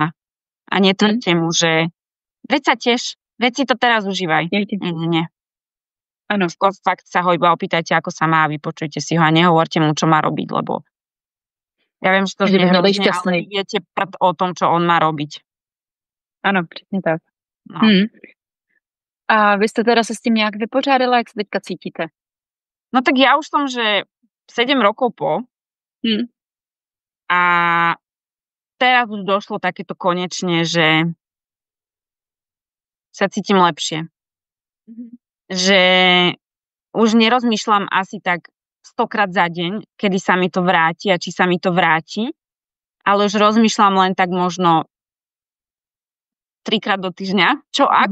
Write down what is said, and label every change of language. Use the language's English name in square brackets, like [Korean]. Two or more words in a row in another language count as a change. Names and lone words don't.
[Slovak] A netvrdte mu, že veď sa tiež, veď si to teraz užívaj. Nie. Áno. Fakt sa ho iba opýtajte, ako sa má a vypočujte si ho a nehovorte mu, čo má robiť, lebo ja viem, že to je hrozne, ale viete o tom, čo on má robiť. [Czech] Áno, přesně tak. No. A vy jste teda se s tím nějak vypořádala, jak se teďka cítíte? [Slovak] No tak ja už som, že 7 rokov po a teraz už došlo takéto konečne, že sa cítim lepšie. Že už nerozmýšľam asi tak 100-krát za deň, kedy sa mi to vráti a či sa mi to vráti, ale už rozmýšľam len tak možno 3-krát do týždňa, čo ak?